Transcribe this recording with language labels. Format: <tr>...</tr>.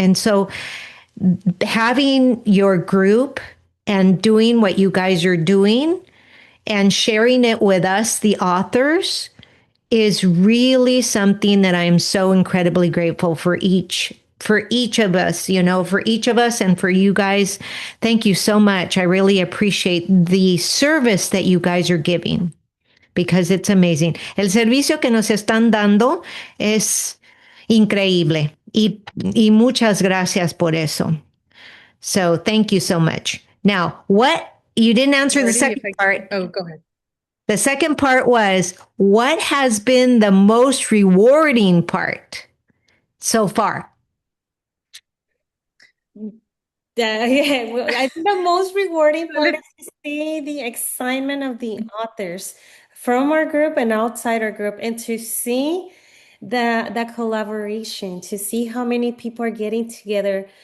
<en>And so having your group and doing what you guys are doing and sharing it with us, the authors, is really something that I'm so incredibly grateful for each of us, for each of us and for you guys. Thank you so much. I really appreciate the service that you guys are giving because it's amazing.</en> <es>El servicio que nos están dando es increíble y muchas gracias por eso.</es> <en>So thank you so much. Now, what you didn't answer the Marty, second part. oh, go ahead. The second part was, what has been the most rewarding part so far? Yeah, well, I think the most rewarding part is to see the excitement of the authors from our group and outside our group, and to see the collaboration, to see how many people are getting together.</en>